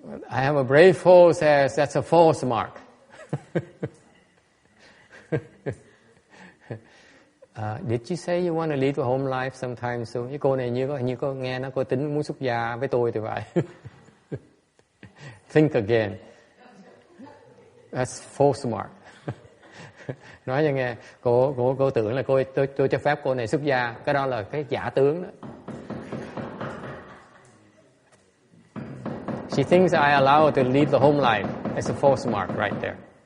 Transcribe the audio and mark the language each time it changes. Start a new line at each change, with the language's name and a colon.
English: I have a brave foe says that's a false mark. Did you say you want to lead a home life sometime soon?
Vietnamese: Cái cô này như có nghe nó có tính muốn xuất gia với tôi thì vậy.
English: Think again. That's false mark.
Vietnamese: Nói cho nghe, cô tưởng là tôi cho phép cô này xuất gia, cái đó là cái giả tướng đó.
English: She thinks I allow her to lead the home life. It's a false mark right there.